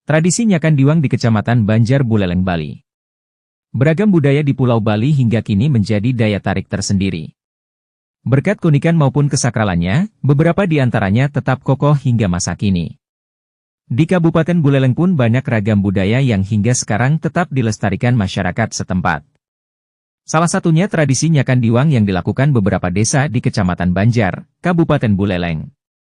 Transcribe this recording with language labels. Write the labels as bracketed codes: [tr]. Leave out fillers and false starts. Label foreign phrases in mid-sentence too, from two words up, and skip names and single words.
[id] Tradisi Nyakan Diwang di Kecamatan Banjar Buleleng, Bali. Beragam budaya di Pulau Bali hingga kini menjadi daya tarik tersendiri. Berkat keunikan maupun kesakralannya, beberapa di antaranya tetap kokoh hingga masa kini. Di Kabupaten Buleleng pun banyak ragam budaya yang hingga sekarang tetap dilestarikan masyarakat setempat. Salah satunya tradisi Nyakan Diwang yang dilakukan beberapa desa di Kecamatan Banjar, Kabupaten Buleleng.